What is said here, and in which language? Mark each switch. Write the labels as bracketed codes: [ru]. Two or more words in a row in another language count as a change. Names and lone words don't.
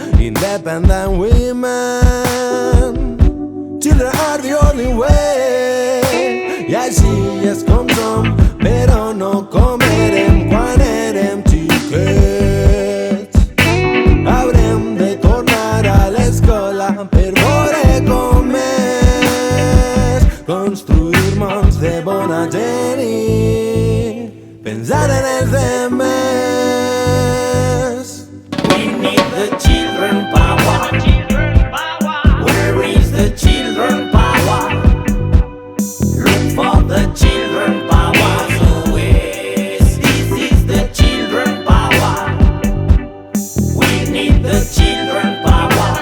[en] independent women. Children are the only way. [ca] I així és com som, però no comerem quan érem xiquets. Haurem de tornar a l'escola per veure com és construir mons de bona gent i pensar en els demés. [en] We need the children power. Where is the children power? Look for the children power. So this is the children power. We need the children power.